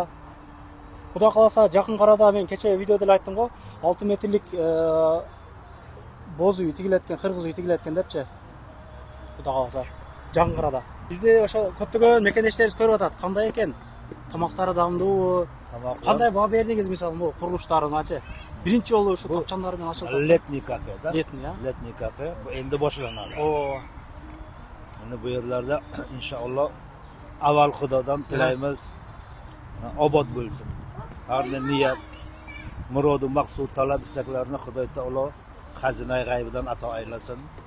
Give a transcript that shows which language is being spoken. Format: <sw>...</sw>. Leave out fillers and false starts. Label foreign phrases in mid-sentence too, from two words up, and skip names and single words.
<ky>Кудай кааласа жакын карада мен кече видеодо эле айттым го, 6 метрлик боз үй тигилеткен, кыргыз үй тигилеткен депчи. Кудай кааласа жакын карада. Бизде ошо көптөгөн мекендештерибиз көрүп атат. Кандай экен? Тамактары даамдуу. Кандай баа бердиңиз мисалы бул курулуштарыначы? Биринчи жолу ушу тапчандар менен ачылды.</ky> <ru>Летний кафе, да? Летний, а? Летний кафе.</ru> <uz>Bu endi boshlanadi. О, Endi bu yerlarda inshaalloh avval Xudodan tilaymiz obod bo'lsin. Har bir niyat, murodu, maqsud, talab, istaklarni Xudo taolo xazinay g'aybidan ato aylasin.</uz>